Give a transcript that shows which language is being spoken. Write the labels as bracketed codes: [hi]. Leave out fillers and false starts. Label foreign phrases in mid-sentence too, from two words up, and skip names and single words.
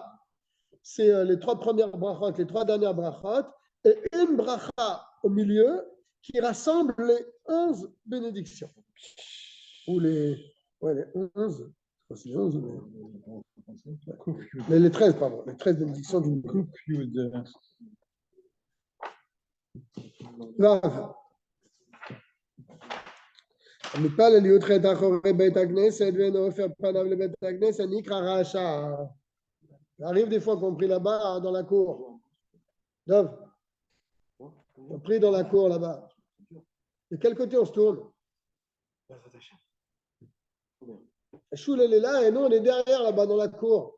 [fr] C'est les 3 premières brachot, les 3 dernières brachot, et une bracha au milieu qui rassemble les 11 bénédictions. Ou les 11. C'est 11 mais les 13, pardon. Les 13 bénédictions du milieu. Grave. [he] המתפלל על י"ח אחורי בית הכנסת ואינו הופך פניו לבית הכנסת נקרא רשע. [fr] Ça arrive des fois qu'on prie là-bas dans la cour. Dov, on prie dans la cour là-bas. De quel côté on se tourne? Choul elle est là et nous on est derrière là-bas dans la cour.